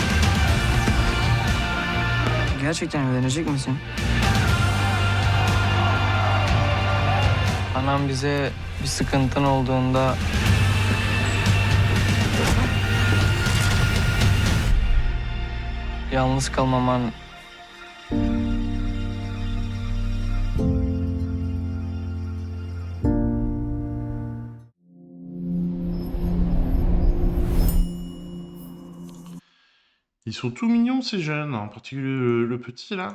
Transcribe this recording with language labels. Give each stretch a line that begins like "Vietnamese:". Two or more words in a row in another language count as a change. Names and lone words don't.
Turkish: Gerçekten evlenecek misin? Anam bize bir sıkıntın olduğunda... yalnız kalmaman...
French: Ils sont tout mignons, ces jeunes, en particulier le petit, là.